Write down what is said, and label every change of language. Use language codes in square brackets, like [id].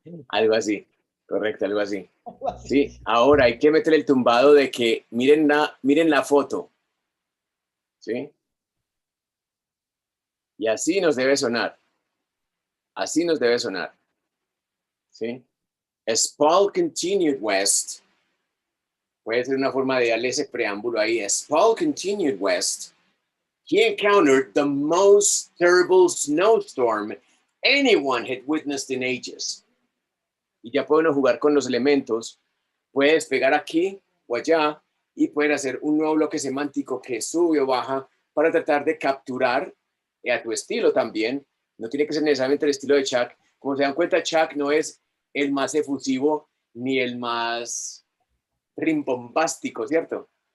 [es] Algo así, correcto, algo así. Sí, ahora hay que meter el tumbado de que miren la foto. ¿Sí? Y así nos debe sonar. Así nos debe sonar. ¿Sí? [en] As Paul continued west, [es] puede ser una forma de darle ese preámbulo ahí. [en] As Paul continued west, he encountered the most terrible snowstorm anyone had witnessed in ages. [es] Y ya pueden jugar con los elementos. Puedes pegar aquí o allá y pueden hacer un nuevo bloque semántico que sube o baja para tratar de capturar a tu estilo también. No tiene que ser necesariamente el estilo de Chuck. Como se dan cuenta, Chuck no es el más efusivo ni el más rimbombástico, ¿cierto?